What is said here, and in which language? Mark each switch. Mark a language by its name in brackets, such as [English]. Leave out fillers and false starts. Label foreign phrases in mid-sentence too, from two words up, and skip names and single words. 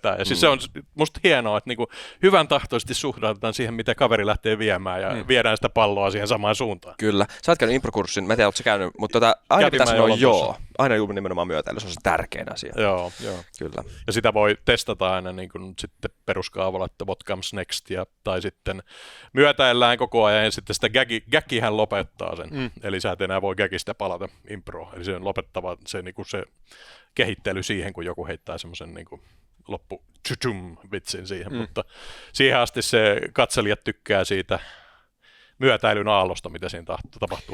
[Finnish] Ja siis se on musta hienoa, että niinku hyvän tahtoisesti suhtaudutaan siihen, mitä kaveri lähtee viemään, ja viedään sitä palloa siihen samaan suuntaan. Kyllä. Sä oot käynyt improkurssin, mä en tiedä, ootko sä käynyt, mutta aina pitää sanoa joo. Aina juuri nimenomaan myötäily, se on se tärkein asia. Joo. Kyllä. Ja sitä voi testata aina niin kuin sitten peruskaavalla, että [English] what comes next, [Finnish] tai sitten myötäillään koko ajan, ja sitten sitä gaggihän lopettaa sen. Eli sä et enää voi gaggista palata improon. Eli se on lopettava se, niin kuin se kehittely siihen, kun joku heittää semmoisen niin kuin loppu vitsin siihen. Mutta siihen asti se katselijat tykkää siitä myötäilyn aallosta, mitä siinä tapahtuu.